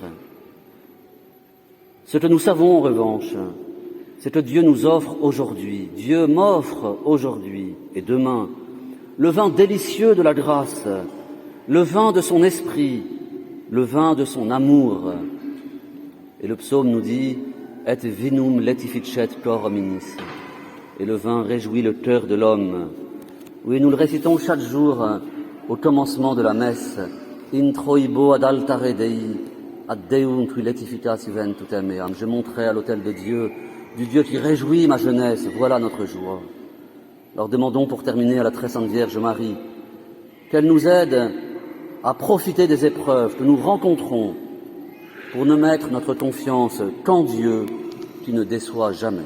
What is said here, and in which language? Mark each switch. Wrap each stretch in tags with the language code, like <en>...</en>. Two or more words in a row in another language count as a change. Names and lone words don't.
<fr>Ce que nous savons, en revanche, c'est que Dieu nous offre aujourd'hui, Dieu m'offre aujourd'hui et demain le vin délicieux de la grâce, le vin de son esprit, le vin de son amour. Et le psaume nous dit «</fr> <la>Et vinum letificet cor hominis</la> <fr>» et le vin réjouit le cœur de l'homme. Oui, nous le récitons chaque jour au commencement de la messe «</fr> <la>Introibo ad altare Dei, ad Deum qui letificas juventutem meam</la> <fr>» Je monterai à l'autel de Dieu, du Dieu qui réjouit ma jeunesse, voilà notre joie. Alors demandons pour terminer à la très sainte Vierge Marie qu'elle nous aide à profiter des épreuves que nous rencontrons pour ne mettre notre confiance qu'en Dieu qui ne déçoit jamais.</fr>